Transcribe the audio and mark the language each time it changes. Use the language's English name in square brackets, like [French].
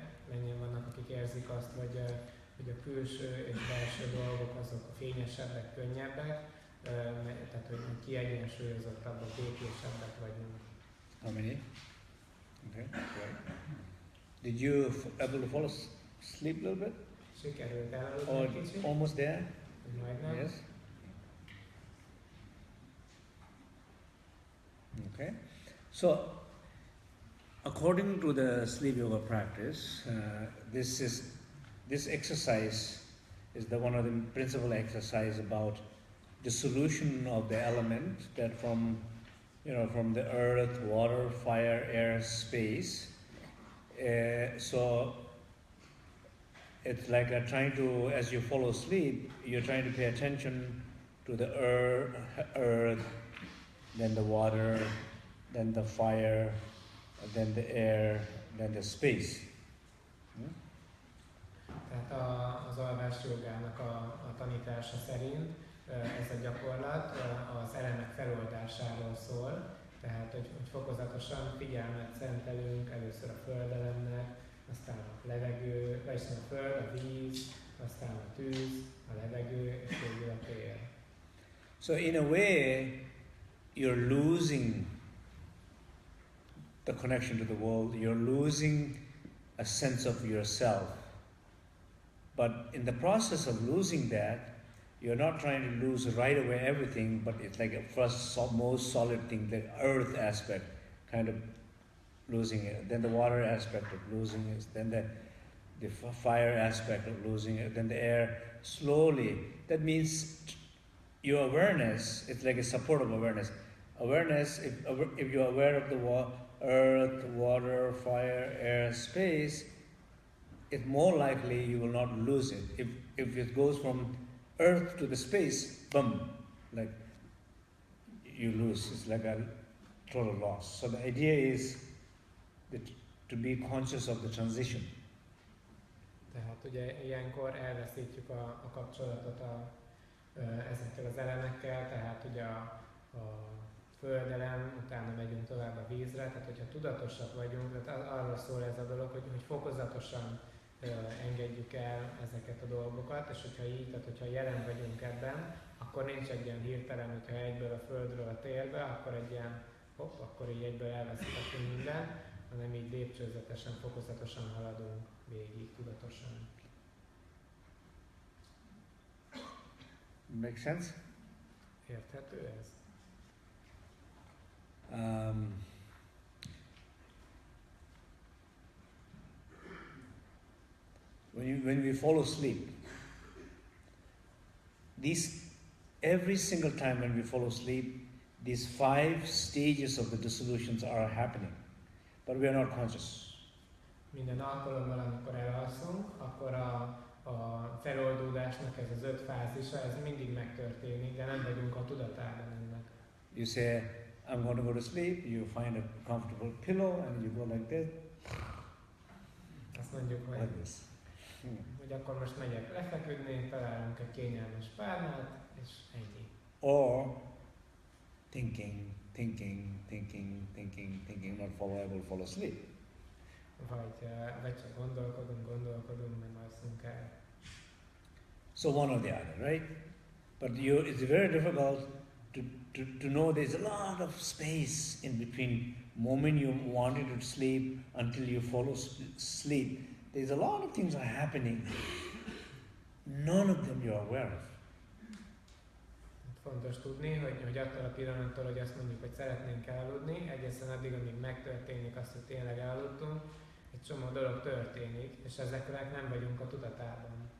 [Hungarian] Mennyien vannak, akik érzik azt, hogy a külső és belső dolgok azok fényesebbek, könnyebbek, tehát hogy kiegyensúlyozottabbak, békésebbek vagyunk. [English] How many? Okay, great. Did you able to fall asleep a little bit? [Hungarian] Sikerült elaludni [English] Or [Hungarian] egy kicsit? [English] almost there? [Hungarian] Majdnem. [English] Yes. Okay. So, according to the sleep yoga practice, this exercise is one of the principal exercise about dissolution of the element that from the earth, water, fire, air, space. So it's like trying to, as you fall asleep, you're trying to pay attention to the earth, then the water, then the fire, then the air, then the space. [Hungarian] Tehát az alvás jogának a tanítása szerint ez a gyakorlat az elemek feloldásáról szól, tehát hogy fokozatosan figyelmet szentelünk először a földelemnek, aztán a levegő, vagyis a föld, a víz, aztán a tűz, a levegő, és végül a tér. [English] So in a way, you're losing the connection to the world, you're losing a sense of yourself. But in the process of losing that, you're not trying to lose right away everything, but it's like a first most solid thing, the earth aspect, kind of losing it. Then the water aspect of losing it. Then the fire aspect of losing it. Then the air, slowly. That means your awareness, it's like a support of awareness. Awareness, if you're aware of the earth, water, fire, air, space, it's more likely you will not lose it. If it goes from earth to the space, boom, like you lose. It's like a total loss. So the idea is to be conscious of the transition. [Hungarian] Tehát ugye ilyenkor elveszítjük a kapcsolatot ezekkel az elemekkel, tehát ugye a földelem, utána megyünk tovább a vízre, tehát hogyha tudatosak vagyunk, tehát arról szól ez a dolog, hogy fokozatosan engedjük el ezeket a dolgokat, és hogyha így, tehát hogyha jelen vagyunk ebben, akkor nincs egy ilyen hirtelen, hogyha egyből a földről a térbe, akkor egy ilyen akkor így egyből elveszítettünk mindent, hanem így lépcsőzetesen, fokozatosan haladunk végig, tudatosan. [English] Make sense? [Hungarian] Érthető ez? [English] When we fall asleep, every single time when we fall asleep, these 5 stages of the dissolutions are happening, but we are not conscious. [Hungarian] Minden alkalommal, amikor elalszunk, akkor a feloldódásnak ez az 5 fázisa, ez mindig megtörténik, de nem vagyunk a tudatában ennek. [English] You say, I'm going to go to sleep, you find a comfortable pillow and you go like this. [Hungarian] Azt mondjuk, hogy, [English] like this. [Hungarian] Hogy akkor most megyek lefeküdni, találunk egy kényelmes párnát, és ennyi. [English] Or thinking, not able to fall asleep. [Hungarian] Vagy csak gondolkodunk, nem alszunk el. [English] So one or the other, right? But it's very difficult to know there's a lot of space in between moment you wanted to sleep until you fall asleep. There's a lot of things are happening. None of them you're aware of. [Hungarian] Fontos tudni, hogy attól a pillanattól, hogy azt mondjuk, hogy szeretnénk elaludni, egészen addig, amíg megtörténik azt, hogy tényleg elaludtunk, egy csomó dolog történik, és ezeknek nem vagyunk a tudatában.